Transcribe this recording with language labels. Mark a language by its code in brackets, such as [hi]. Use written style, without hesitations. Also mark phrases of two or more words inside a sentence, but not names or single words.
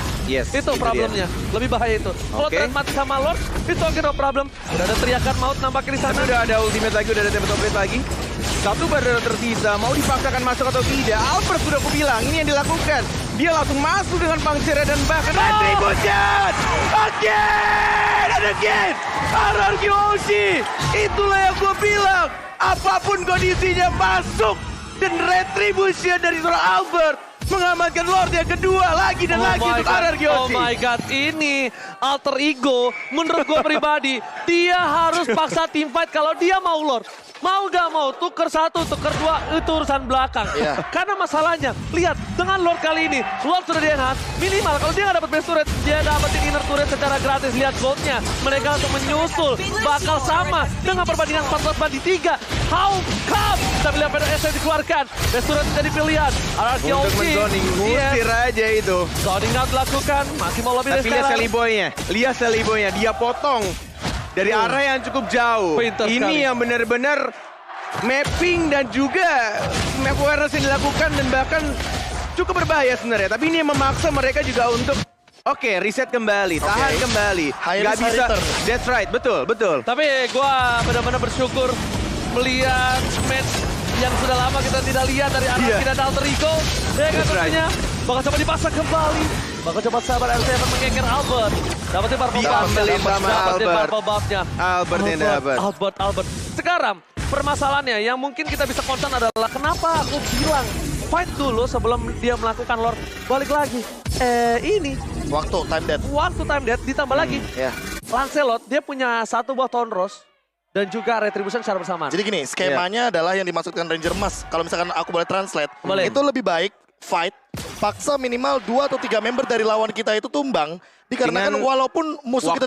[id] Yes, Itu itu problemnya. Lebih bahaya itu. Kalau Oke. trade mati sama Lord, itu oke [en] no problem. [id] Udah ada teriakan maut nampaknya di sana. Tapi udah ada ultimate lagi, udah ada Tempest of Blade lagi. Satu badan tersisa, mau dipaksakan masuk atau tidak? Albert sudah aku bilang, ini yang dilakukan. Dia langsung masuk dengan puncture dan bahkan retribution! [en] Again and again! [id] Arkeoshi! Itulah yang gue bilang! Apapun kondisinya masuk! Dan retribution dari seorang Albert mengamankan Lord yang kedua lagi dan lagi untuk Arkeoshi. [en] Oh my god, [id] ini alter ego. Menurut gue pribadi, dia harus paksa [en] team fight [id] kalau dia mau Lord. Mau gak mau, tuker 1, tuker 2, itu urusan belakang. Iya. Karena masalahnya, lihat, dengan Lord kali ini, Lord sudah di-enhance, minimal kalau dia nggak dapat [en] base turret, [id] dia dapetin [en] inner turret [id] secara gratis. Lihat goldnya, mereka langsung menyusul, bakal sama dengan perbandingan 14 banding 3. [en] How come? [id] Kita lihat PDS yang dikeluarkan, [en] base turret [id] jadi pilihan. Untuk Arkeoshi, menzoning, ngusir aja itu. [en] zoning out [id] dilakukan, masih mau lobby dari Tapi lihat sekarang. Sally Boy-nya, dia potong dari arah yang cukup jauh. Pintar Ini sekali. yang benar-benar mapping dan juga [en] map awareness [id] yang dilakukan dan bahkan cukup berbahaya sebenarnya. Tapi ini yang memaksa mereka juga untuk reset kembali, tahan kembali. High Nggak [en] risk, high [id] bisa. return. [en] That's right, [id] betul. Tapi gua benar-benar bersyukur melihat match yang sudah lama kita tidak lihat dari Araki dan Alter Ego. Ya kan [en] That's right. [id] tentunya bakal coba dipasang kembali. Bakal coba sabar R7 mengeker Albert. Dapetin [en] purple buff- [id] nya. Diambilin sama Dapetin Albert. [en] purple buff- [id] nya. Albert yang dapat. Albert. Sekarang permasalahannya yang mungkin kita bisa concern adalah kenapa aku bilang fight dulu sebelum dia melakukan Lord. Balik lagi. Ini Waktu [en] time death. [id] waktu [en] time death [id] ditambah lagi. Ya. Lancelot dia punya 1 buah Tone Rose dan juga Retribution secara bersamaan. Jadi gini, skemanya adalah yang dimaksudkan Ranger Emas. Kalau misalkan aku boleh translate, Boleh. itu lebih baik fight, paksa minimal 2 atau 3 member dari lawan kita itu tumbang. Dikarenakan Dengan walaupun musuh kita